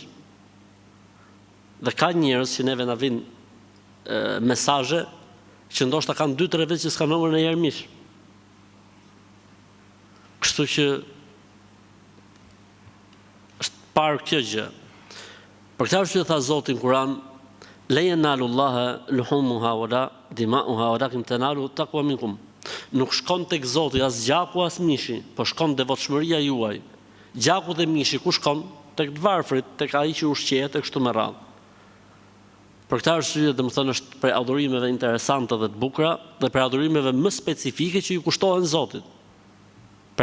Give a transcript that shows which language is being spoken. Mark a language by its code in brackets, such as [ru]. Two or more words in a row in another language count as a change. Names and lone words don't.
[sq] Dhe ka njerëz që neve na vijnë mesazhe që ndoshta kanë 2-3 vjet që s'kan hëngër ndonjëherë mish. Kështu që është parë kjo gjë. Për këtë arsye tha Zoti në Kur'an, [ar] لا ينال الله لحومها ولا دماؤها ولكن تنال التقوى منكم. [sq] Nuk shkon tek Zoti as gjaku as mishi, po shkon devotshmëria juaj. Gjaku dhe mishi ku shkon? Tek të varfrit, tek ai që ushqehet e kështu me radhë. Për këtë arsye, domethënë është për adhurimeve interesante dhe të bukura dhe për adhurimeve më specifike që ju kushtohen Zotit.